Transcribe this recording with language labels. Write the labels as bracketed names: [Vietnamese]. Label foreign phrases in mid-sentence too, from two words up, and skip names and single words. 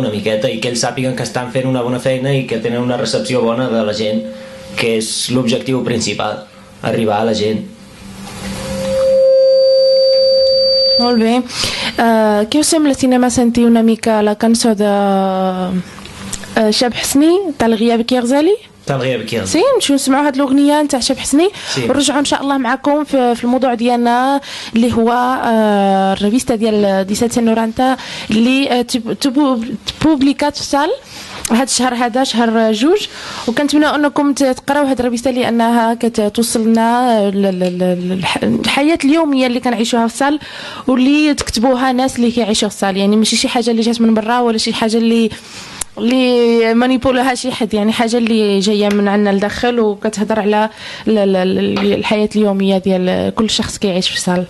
[Catalan] Una miqueta, i que ells sàpiguen que estan fent una bona feina i que tenen una recepció bona de la gent, que és l'objectiu principal, arribar a la gent. Molt bé. Què us sembla si anem a sentir una mica la cançó de شاب حسني [Arabic] تاع الغياب [Catalan] كيغزالي؟ [Arabic] سي نمشيو نسمعوا هاد الاغنيه نتاع شاب حسني ونرجعوا ان شاء الله معكم في الموضوع ديالنا اللي هو الريفيستا ديال 1790 اللي تبوبليكات في سال هذا الشهر، هذا شهر جوج، وكنتمنى انكم تقراو هاد الريفيستا لانها كتوصلنا الحياه اليوميه اللي كنعيشوها في السال واللي تكتبوها ناس اللي كيعيشوا في السال، يعني ماشي شي حاجه اللي جات من برا ولا شي حاجه اللي مانيبولها شي حد، يعني حاجه اللي جايه من عندنا لداخل وكتهضر على الحياه اليوميه ديال كل شخص كيعيش في سال.